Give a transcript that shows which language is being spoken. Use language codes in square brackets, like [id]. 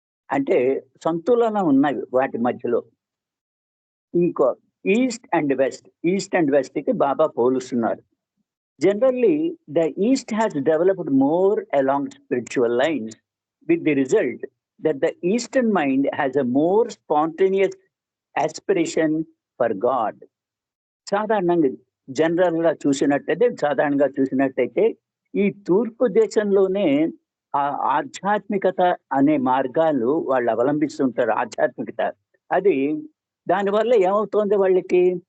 [te] అంటే సంతులన ఉన్నాయి వాటి మధ్యలో. ఇంకో [en] east and west [te] కి బాబా పోలుస్తున్నారు. [en] Generally the east has developed more along spiritual lines, with the result that the Eastern mind has a more spontaneous aspiration for God. [te] సాధారణంగా చూసినట్టయితే ఈ తూర్పు దేశంలోనే ఆ ఆధ్యాత్మికత అనే మార్గాలు వాళ్ళు అవలంబిస్తుంటారు. ఆధ్యాత్మికత అది దానివల్ల ఏమవుతోంది వాళ్ళకి?